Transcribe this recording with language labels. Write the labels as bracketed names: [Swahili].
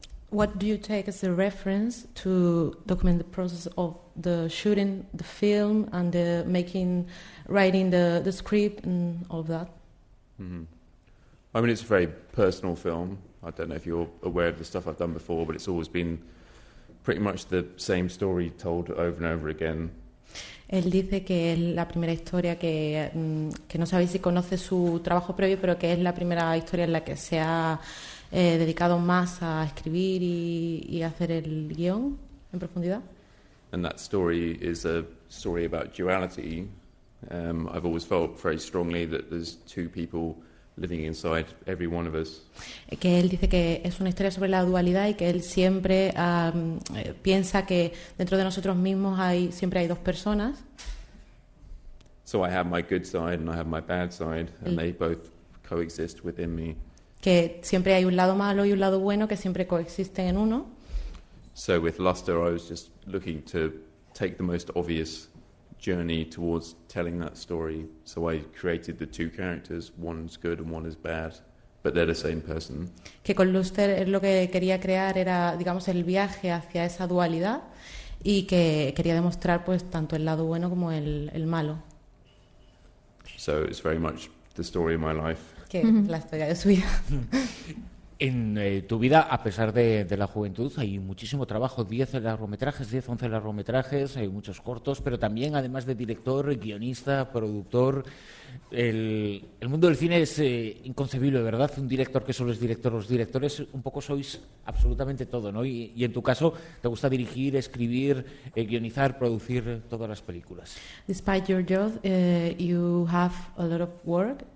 [English] What do you take as a reference to document the process of the shooting the film and the making, writing the script and all of that? Mm-hmm. I mean, it's a very personal film. I don't know if you're aware of the stuff I've done before, but it's always been pretty much the same story told over and over again. [Spanish] Él dice que es la primera historia que no sabéis si conoce su trabajo previo, pero que es la primera historia en la que se ha dedicado más a escribir y hacer el guión en profundidad. [English] And that story is a story about duality. I've always felt very strongly that there's two people living inside every one of us. [Spanish] Que él dice que es una historia sobre la dualidad y que él siempre piensa que dentro de nosotros mismos siempre hay dos personas. [English] So I have my good side and I have my bad side, and they both coexist within me. [Spanish] Que siempre hay un lado malo y un lado bueno que siempre coexisten en uno. [English] So with Luster, I was just looking to take the most obvious journey towards telling that story. So I created the two characters, one's good and one is bad, but they're the same person. [Spanish] Que con Luster lo que quería crear era, digamos, el viaje hacia esa dualidad y que quería demostrar, pues, tanto el lado bueno como el malo. [English] So it's very much the story of my life. [Spanish] Que la historia de su vida. En tu vida, a pesar de la juventud, hay muchísimo trabajo, 10, 11 largometrajes, hay muchos cortos, pero también, además de director, guionista, productor, el mundo del cine es inconcebible, ¿verdad? Un director que solo es director, los directores un poco sois absolutamente todo, ¿no? Y en tu caso, ¿te gusta dirigir, escribir, guionizar, producir todas las películas? [English] Despite your job, you have a lot of work.